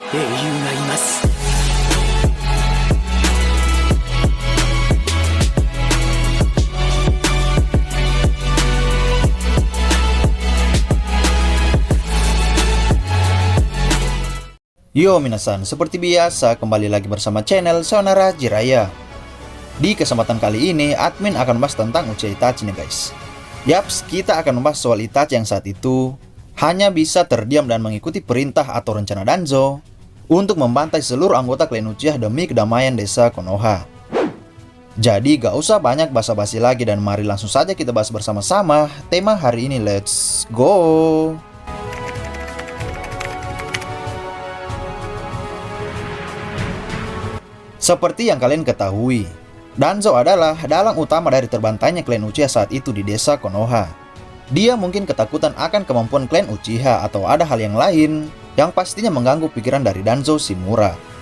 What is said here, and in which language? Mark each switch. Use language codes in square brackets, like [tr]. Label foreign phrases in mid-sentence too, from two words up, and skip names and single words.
[ja] 英雄がいます。 [id] Yo minasan, seperti biasa kembali lagi bersama channel Sayonara Jiraiya. Di kesempatan kali ini, admin akan membahas tentang Uchiha Itachi nih guys. Yaps, kita akan membahas soal Itachi yang saat itu hanya bisa terdiam dan mengikuti perintah atau rencana Danzo untuk membantai seluruh anggota klan Uchiha demi kedamaian desa Konoha. Jadi gak usah banyak basa-basi lagi dan mari langsung saja kita bahas bersama-sama tema hari ini, [en] let's go! [id] Seperti yang kalian ketahui, Danzo adalah dalang utama dari terbantainya klan Uchiha saat itu di desa Konoha. Dia mungkin ketakutan akan kemampuan klan Uchiha atau ada hal yang lain yang pastinya mengganggu pikiran dari Danzo Shimura.